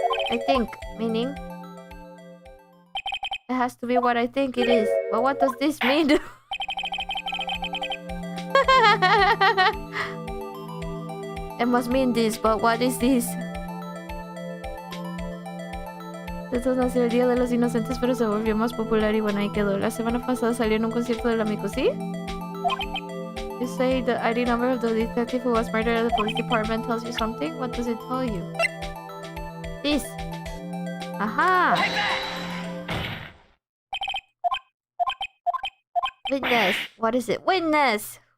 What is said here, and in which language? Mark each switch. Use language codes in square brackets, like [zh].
[en] I think, meaning... It has to be what I think it is. But what does this mean? It must mean this, but what is this? [es] Esto nació el Día de los Inocentes, pero se volvió más popular y bueno, ahí quedó. La semana pasada salió en un concierto del amigo, ¿sí? [en] You say the ID number of the detective who was murdered at the police department tells you something? What does it tell you? This. Aha! Witness. What is it? Witness!